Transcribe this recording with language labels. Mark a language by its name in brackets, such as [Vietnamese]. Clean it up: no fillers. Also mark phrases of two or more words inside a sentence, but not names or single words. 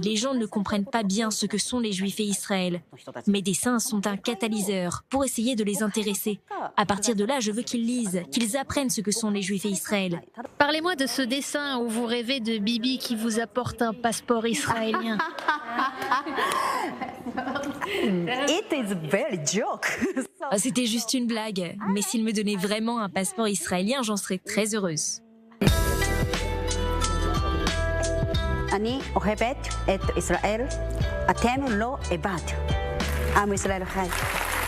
[French] Les gens ne comprennent pas bien ce que sont les Juifs et Israël. Mes dessins sont un catalyseur pour essayer de les intéresser. À partir de là, je veux qu'ils lisent, qu'ils apprennent ce que sont les Juifs et Israël. Parlez-moi de ce dessin où vous rêvez de Bibi qui vous apporte un passeport israélien. [English] It is very joke. [French] C'était juste une blague, mais s'il me donnait vraiment un passeport israélien, j'en serais très heureuse. [Hebrew] אני אוהבת את ישראל, אתם לא איבד. עם ישראל חי.